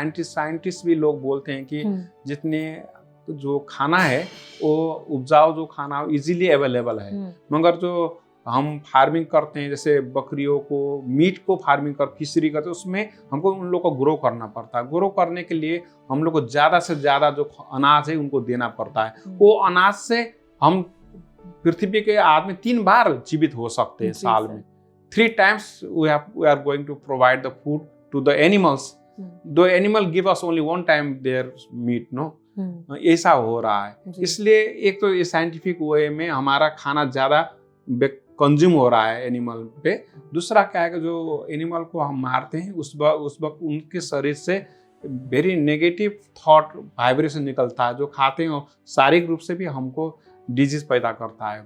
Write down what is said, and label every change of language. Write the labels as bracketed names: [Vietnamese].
[Hindi] Scientist भी लोग बोलते हैं कि जितने जो खाना है वो उपजाऊ जो खाना इजीली अवेलेबल है, मगर जो हम फार्मिंग करते हैं, जैसे बकरियों को मीट को फार्मिंग कर फिशरी करते हैं, उसमें हमको उन लोग को ग्रो करना पड़ता है। ग्रो करने के लिए हम लोग को ज़्यादा से ज़्यादा जो अनाज है उनको देना पड़ता है। वो अनाज से हम पृथ्वी के आदमी 3 बार जीवित हो सकते हैं साल में। [English] 3 times we are going to provide the food to the animals. The animal give us only 1 time their meat, no? [Hindi] ऐसा हो रहा है। जी। इसलिए एक तो ये साइंटिफिक वे में हमारा खाना ज़्यादा कंज्यूम हो रहा है एनिमल पे। दूसरा क्या है कि जो एनिमल को हम मारते हैं उस वक्त उनके शरीर से वेरी नेगेटिव थॉट वाइब्रेशन निकलता है, जो खाते हैं शारीरिक रूप से भी हमको डिजीज पैदा करता है।